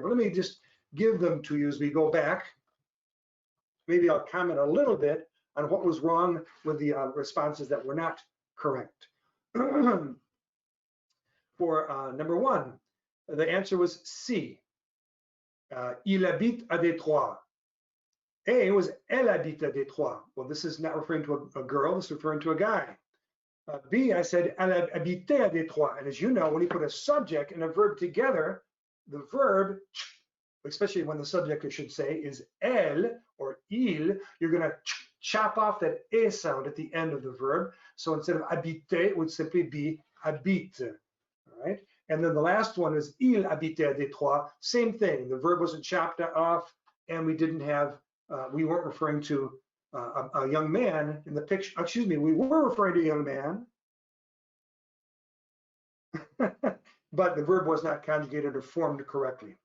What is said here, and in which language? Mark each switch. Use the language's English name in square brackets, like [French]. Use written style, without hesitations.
[English] But let me just give them to you as we go back. Maybe I'll comment a little bit on what was wrong with the responses that were not correct. For number 1, the answer was C. [French] Il habite à Détroit. [English] A was [French] elle habite à Détroit. [English] Well, this is not referring to a girl, this is referring to a guy. B, I said [French] elle habitait à Détroit. [English] And as you know, when you put a subject and a verb together, the verb, especially when the subject, I should say, is elle or il, you're going to chop off that e sound at the end of the verb. So instead of habiter, it would simply be habite. All right. And then the last one is [French] il habitait à Détroit. [English] Same thing. The verb wasn't chopped off, and we didn't have, we weren't referring to a young man in the picture. Excuse me, we were referring to a young man, but the verb was not conjugated or formed correctly.